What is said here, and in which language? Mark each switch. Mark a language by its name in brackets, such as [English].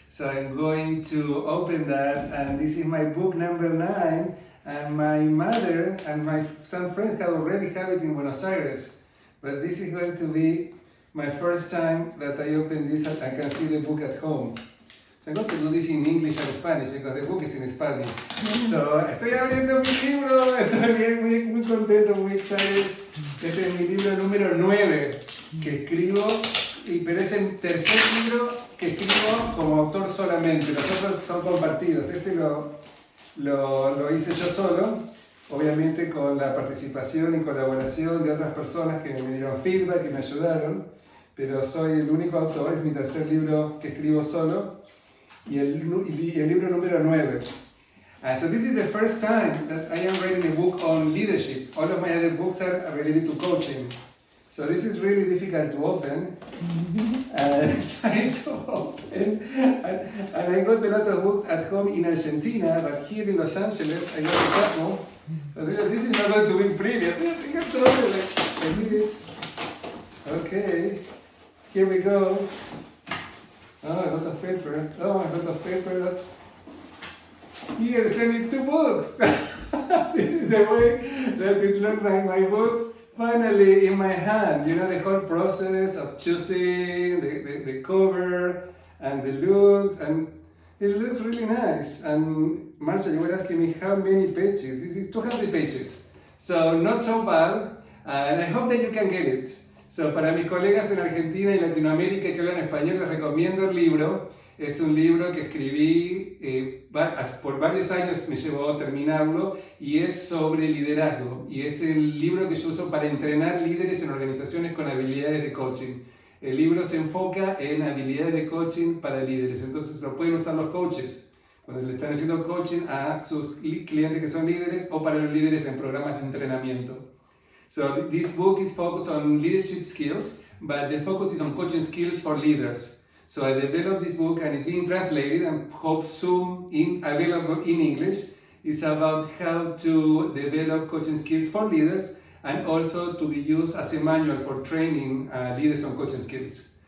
[English] So I'm going to open that, and this is my book number 9. And my mother and some friends have already have it in Buenos Aires. But this is going to be my first time that I open this and I can see the book at home. So I'm going to do this in English and Spanish because the book is in Spanish. [Spanish] So, estoy abriendo mi libro, estoy bien, muy contento, muy excited. Este es mi libro número 9 que escribo, pero es el tercer libro que escribo como autor solamente. Los otros son compartidos. Este lo hice yo solo, obviamente con la participación y colaboración de otras personas que me dieron feedback y me ayudaron, pero soy el único autor, es mi tercer libro que escribo solo y el libro número 9. [English] So this is the first time that I am writing a book on leadership. All of my other books are related to coaching. So this is really difficult to open. Trying to open. And I got a lot of books at home in Argentina, but here in Los Angeles, I got a couple. So this is not going to be pretty. I think I have to open like this. Okay, here we go. Oh, a lot of paper. Oh, a lot of paper. Here, sending 2 books. This is the way that it looks like my books finally in my hand. You know, the whole process of choosing the cover and the looks, and it looks really nice. And Marcia, you were asking me how many pages. This is 200 pages. So not so bad, and I hope that you can get it. [Spanish] So, para mis colegas en Argentina y Latinoamérica que hablan español, les recomiendo el libro. Es un libro que escribí por varios años, me llevó a terminarlo, y es sobre liderazgo. Y es el libro que yo uso para entrenar líderes en organizaciones con habilidades de coaching. El libro se enfoca en habilidades de coaching para líderes. Entonces lo pueden usar los coaches cuando le están haciendo coaching a sus clientes que son líderes, o para los líderes en programas de entrenamiento. [English] So this book is focused on leadership skills, but the focus is on coaching skills for leaders. So I developed this book, and it's being translated and hope soon available in English. It's about how to develop coaching skills for leaders, and also to be used as a manual for training leaders on coaching skills.